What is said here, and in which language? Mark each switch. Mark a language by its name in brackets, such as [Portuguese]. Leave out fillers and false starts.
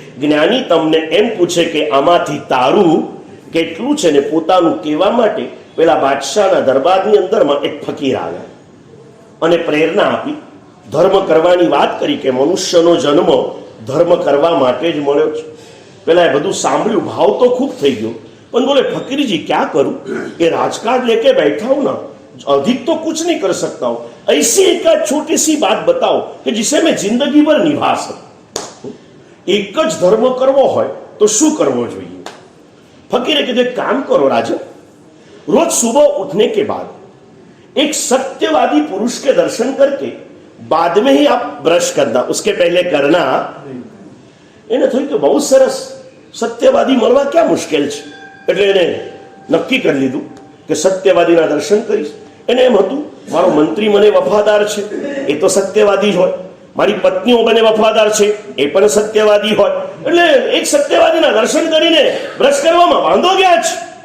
[Gujarati] જ્ઞાની તમને એમ પૂછે કે આમાંથી તારું કેટલું છે. ને પોતાનું કહેવા માટે પેલા બાદશાહના દરબારની અંદરમાં એક ફકીર આવ્યા અને પ્રેરણા આપી, ધર્મ કરવાની વાત કરી કે મનુષ્યનો જન્મ ધર્મ કરવા માટે જ મળ્યો છે. પેલા એ બધું સાંભળ્યું, ભાવ તો ખૂબ થઈ ગયો, પણ બોલે [Hindi] ફकीरजी क्या करूं, ये राजकाज लेके बैठा हूं ना, अधिक तो कुछ नहीं कर सकता हूं, ऐसी एक छोटी सी बात बताओ कि जिसे मैं जिंदगी भर निभा सकूं. [Gujarati] एक જ ધર્મ કરવો હોય તો શું કરવો જોઈએ? [Hindi] फकीरे कहा काम करो राजा, रोज सुबह उठने के बाद एक सत्यवादी पुरुष के दर्शन करके बाद में ही आप ब्रश करना, उसके पहले करना. [Gujarati] એને થયું કે બહુ સરસ, સત્યવાદી મળવા ક્યાં મુશ્કેલ છે. એટલે એને નક્કી કરી લીધું કે સત્યવાદીના દર્શન કરીશ. એને એમ હતું મારો મંત્રી મને વફાદાર છે, એ તો સત્યવાદી જ હોય, મારી પત્નીઓ મને વફાદાર છે, એ પણ સત્યવાદી હોય, એટલે એક સત્યવાદીના દર્શન કરીને બ્રશ કરવામાં વાંધો ગયા છે.